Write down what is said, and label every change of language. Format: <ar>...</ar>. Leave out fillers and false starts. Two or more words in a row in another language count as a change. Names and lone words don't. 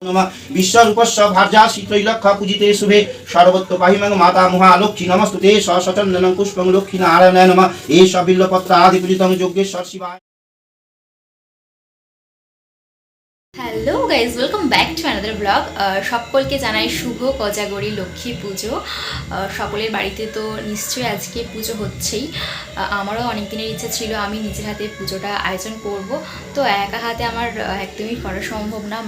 <sa>नमः विश्वरूपस्य भार्यासि त्रैलक्ष पूजिते शुभे सर्वत्र पाहिमं माता महालक्ष्मी नमस्तुते सचन्दनं पुष्पं लक्ष्मी नारायणाय नमः एष बिल्वपत्र आदि पूजितं योगेश्वर शिवाय।</sa> <en>Hello guys, welcome back to another blog.</en> <bn>সকলকে জানাই শুভ কোজাগরি লক্ষ্মী পুজো। সকলের বাড়িতে তো নিশ্চয়ই আজকে পুজো হচ্ছেই। আমারও অনেক দিনের ইচ্ছা ছিল আমি নিজের হাতে পুজোটা আয়োজন করব, তো একা হাতে আমার একদমই করা সম্ভব না।</bn>